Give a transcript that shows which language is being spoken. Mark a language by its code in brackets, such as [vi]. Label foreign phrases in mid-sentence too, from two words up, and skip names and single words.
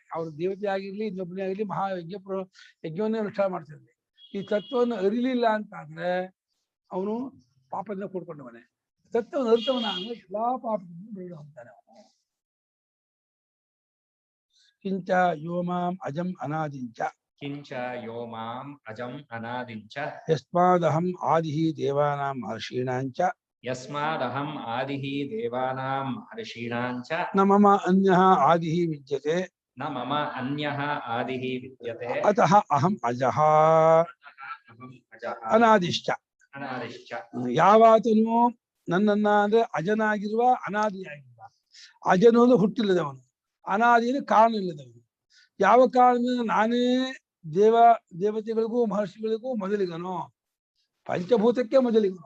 [kn] ಅವರು ದೇವತೆ ಆಗಿರ್ಲಿ, ಇನ್ನೊಬ್ಬನೇ ಆಗಿರ್ಲಿ, ಯಜ್ಞವನ್ನೇ ಅನುಷ್ಠಾನ ಮಾಡ್ತಿರ್ಲಿ. ಈ ತತ್ವವನ್ನು ಅರಿಲಿಲ್ಲ ಅಂತ ಅಂದ್ರೆ ಅವನು ಪಾಪದಿಂದ ಕೂಡ್ಕೊಂಡವನೇ. ತತ್ವವನ್ನು ಅರ್ಥವನ ಅಂದ್ರೆ ಎಲ್ಲಾ ಪಾಪದಿಂದ ಬಿಡು ಅಂತಾನೆ ಅವನು. [sa] ಕಿಂಚ ಯೋಮಾಂ ಅಜಂ ಅನಾದಿಂಚ ಕಿಂಚ ಯೋ ಮಾಂ ಅಜಂ ಅನಾದಿಂಚ ಯಸ್ಮಾದಹಂ ಆದಿಃ ದೇವಾನಾಂ ಮಹರ್ಷೀಣಾಂಚ ಯಸ್ಮಾದಹಂ ಆದಿಃ ದೇವಾನಾಂ ಮಹರ್ಷೀಣಾಂಚ ನ ಮಮ ಅನ್ಯಃ ಆದಿಃ ವಿದ್ಯತೆ ನ ಮಮ ಅನ್ಯಃ ಆದಿಃ ವಿದ್ಯತೆ ಅತಃ ಅಹಂ ಅಜಃ ಅಹಂ ಅಜಃ ಅನಾದಿಶ್ಚ. ಅನಾದಿಶ್ಚ. [kn] ಯಾವಾತನು ನನ್ನನ್ನ ಅಂದ್ರೆ ಅಜನಾಗಿರುವ ಅನಾದಿಯಾಗಿರುವ. ಅಜನು ಅಂದ್ರೆ ಹುಟ್ಟಿಲ್ಲದವನು, ಅನಾದಿ ಅಂದ್ರೆ ಕಾರಣ ಇಲ್ಲದವನು. ಯಾವ ಕಾರಣದಿಂದ ನಾನೇ ದೇವತೆಗಳಿಗೂ ಮಹರ್ಷಿಗಳಿಗೂ ಮೊದಲಿಗನು, ಪಂಚಭೂತಕ್ಕೆ ಮೊದಲಿಗನು.